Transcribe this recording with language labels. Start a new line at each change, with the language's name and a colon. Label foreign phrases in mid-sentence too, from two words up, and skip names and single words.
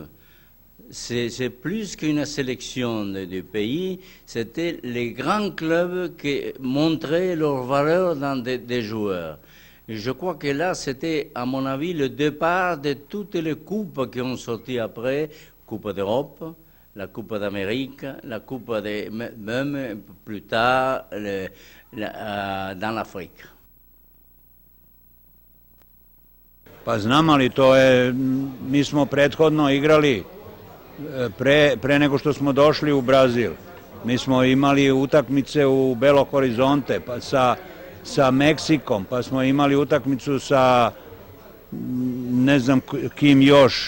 French: C'est plus qu'une sélection de pays, c'était les grands clubs qui montraient leur valeur dans des joueurs. Et je crois que là, c'était, à mon avis, le départ de toutes les coupes qui ont sorti après, Coupe d'Europe, la Coupe d'Amérique, la Coupe même plus tard dans l'Afrique.
Serbian: Pa znam, ali to je, mi smo prethodno igrali pre nego što smo došli u Brazil. Mi smo imali utakmice u Belo Horizonte, pa sa Meksikom, pa smo imali utakmicu sa ne znam kim još.